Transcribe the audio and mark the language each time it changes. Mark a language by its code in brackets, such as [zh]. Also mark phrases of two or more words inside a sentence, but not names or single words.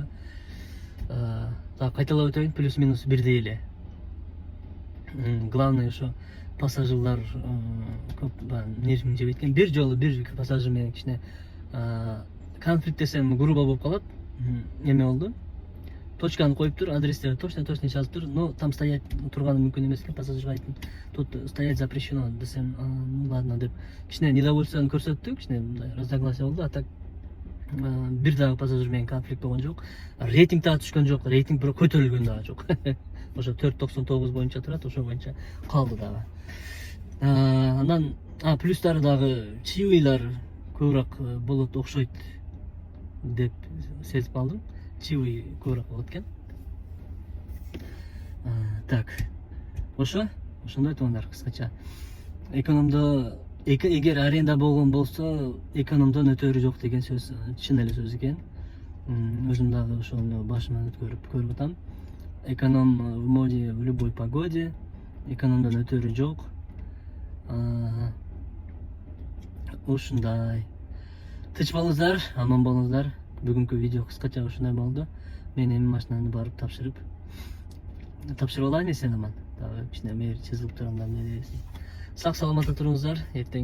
[ky] Дагы кайталап өтөйүн, плюс-минус бирдей эле. Главное ошо пассажирлар көп нервин жеп кеткен. Бир жолу бир пассажир менен кичине конфликт десем грубо болуп калат. Эме болду. Точканы коюп тур, адрестерди точно жазып тур, [ru] но там стоять [ky] турганы мүмкүн эмес экен. Пассажирге айттым, [ru] тут стоять запрещено [ky] десем, [ru] ну ладно [ky] деп кичине недовольствону көрсөттү, кичине мындай разногласие болду. А так бир дагы пассажир менен конфликт болгон жок. Рейтинг дагы түшкөн жок, рейтинг бирок көтөрүлгөн дагы жок. Ошо 4.99 боюнча турат, ошо боюнча калды дагы. Анан плюстары дагы чивилар көбүрөөк болот окшойт деп сезип алдым. Чиви көбүрөөк болот экен. Так, ошондой туугандар, кыскача. Экономдо эгер аренда болгон болсо, экономдон өтөрү жок деген сөз чын эле сөз экен. Өзүм дагы ошону башыман көрүп атам. [ru] Эконом в моде в любой погоде. [ky] Экономдон өтөрү жок. Ушундай. Тынч болуңуздар, аман болуңуздар. Бүгүнкү видео кыскача ушундай болду. Мен эми машинаны барып тапшырып алайын эсен аман. Дагы кичине чызылып турганда эмне дебесин. Сак саламатта туруңуздар.